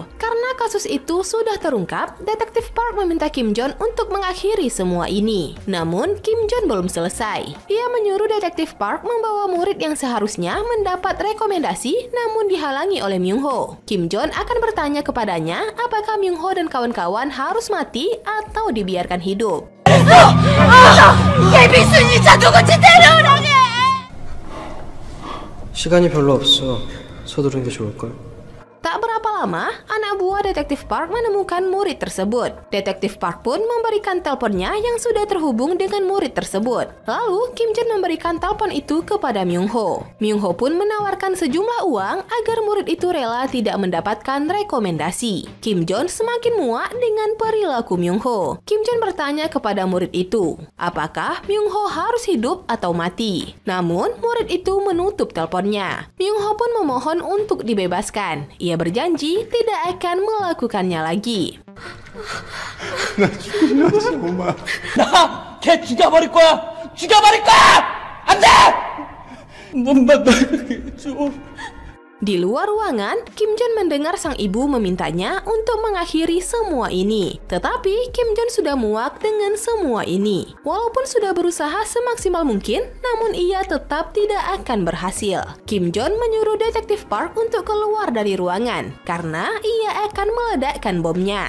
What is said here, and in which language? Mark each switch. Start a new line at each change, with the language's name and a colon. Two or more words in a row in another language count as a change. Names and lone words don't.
Indonesian: Karena kasus itu sudah terungkap, Detektif Park meminta Kim Jon untuk mengakhiri semua ini. Namun, Kim Jon belum selesai. Ia menyuruh Detektif Park membawa murid yang seharusnya mendapat rekomendasi, namun dihalangi oleh Myung Ho. Kim Jon akan bertanya kepadanya apakah Myung Ho dan kawan-kawan harus mati atau dibiarkan hidup.
Korean: 시간이 별로 없어. 서두르는 게 좋을걸?
Indonesian: Tak berapa lama, anak buah Detektif Park menemukan murid tersebut. Detektif Park pun memberikan teleponnya yang sudah terhubung dengan murid tersebut. Lalu, Kim Jon memberikan telepon itu kepada Myung Ho. Myung Ho pun menawarkan sejumlah uang agar murid itu rela tidak mendapatkan rekomendasi. Kim Jon semakin muak dengan perilaku Myung Ho. Kim Jon bertanya kepada murid itu, apakah Myung Ho harus hidup atau mati? Namun, murid itu menutup teleponnya. Myung Ho pun memohon untuk dibebaskan. Ia berjanji tidak akan melakukannya lagi.
Korean: 나 죽으려고 엄마. 나 걔 죽여버릴 거야. 죽여버릴 거야. 안 돼. 몸만 나가게 해줘.
Indonesian: Di luar ruangan, Kim Jon mendengar sang ibu memintanya untuk mengakhiri semua ini. Tetapi Kim Jon sudah muak dengan semua ini. Walaupun sudah berusaha semaksimal mungkin, namun ia tetap tidak akan berhasil. Kim Jon menyuruh Detektif Park untuk keluar dari ruangan karena ia akan meledakkan bomnya.